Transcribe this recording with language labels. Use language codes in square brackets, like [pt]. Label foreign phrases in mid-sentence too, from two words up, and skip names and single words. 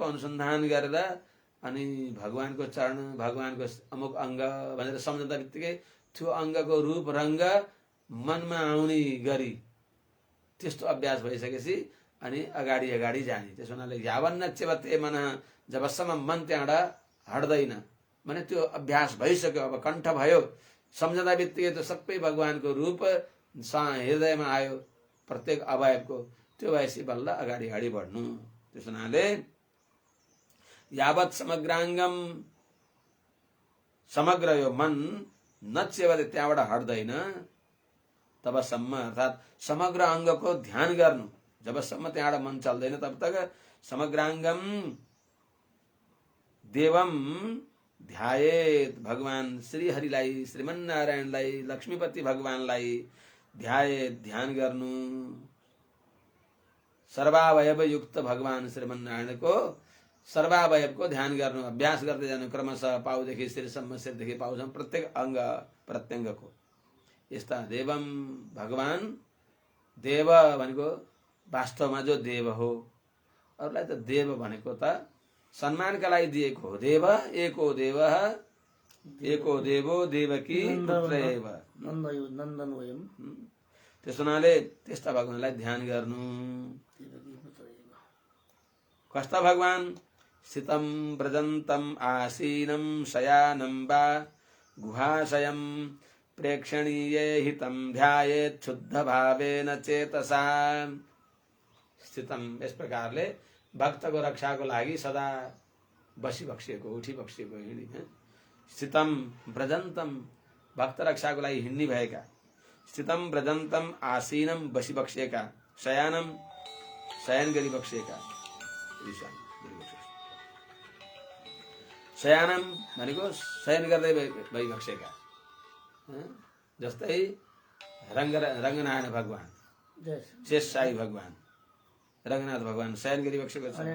[ne] अनुसन्धान गरेर अनि भगवानको चरण भगवानको अमुक अङ्ग भनेर सम्झँदा बित्तिकै त्यो अङ्गको रूप रङ्ग मनमा आउने गरी त्यस्तो अभ्यास भइसकेपछि अनि अगाडि अगाडि जाने त्यसो हुनाले [sa] यावन्नच्यवते मनः [ne] जबसम्म मन त्यहाँबाट हट्दैन भने त्यो अभ्यास भइसक्यो अब कण्ठ भयो सम्झँदा बित्तिकै त्यो सबै भगवानको रूप हृदयमा आयो प्रत्येक अवयवको त्यो भएपछि बल्ल अगाडि अगाडि बढ्नु। त्यस हुनाले [sa] यावत समग्राङ्गम [ne] समग्र यो मन नचेवले त्यहाँबाट हट्दैन तबसम्म, अर्थात् समग्र अङ्गको ध्यान गर्नु जबसम्म त्यहाँबाट मन चल्दैन [hi] तब तक [sa] समग्राङ्गम देवम ध्यायेत, [ne] भगवान श्री हरिलाई, श्रीमन्नारायणलाई, लक्ष्मीपति भगवानलाई ध्यायेत, ध्यान गर्नु। सर्वावयव युक्त भगवान श्रीमन्नारायणको सर्वावयवको ध्यान गर्नु, अभ्यास गर्दै जानु क्रमशः पाउदेखि शिरसम्म, शिरदेखि पाउसम्म प्रत्येक अङ्ग प्रत्यङ्गको। यस्ता देवम भगवान, देव भनेको वास्तवमा जो देव हो, अरूलाई त देव भनेको त सम्मानका लागि दिएको हो। [sa] देव एको देव एको देवो देवकी पुत्रैव नन्दनवयम्। [ne] त्यस हुनाले त्यस्ता भगवानलाई ध्यान गर्नु। कस्ता भगवान? [sa] स्थितं व्रजन्तं आसीनं शयानं वा गुहाशयं प्रेक्षणीये हितं ध्यायेत् शुद्ध भावेन चेतसा। [ne] स्थितं यस प्रकारले भक्तको रक्षाको लागि सदा बसी बक्सिएको, उठी बक्सिएको, हिँडी [sa] स्थितं व्रजन्तं [ne] भक्त रक्षाको लागि हिँड्ने भएका, [sa] स्थितं व्रजन्तं आसीनं [ne] बसी बक्सिएका, शयानं शयन गरी बक्सिएका, शयानम भनेको शयन गर्दै भइबक्सेका। जस्तै रङ्गनारायण भगवान, शेष साई भगवान, रङ्गनाथ भगवान शयन गरी बक्सेको छ।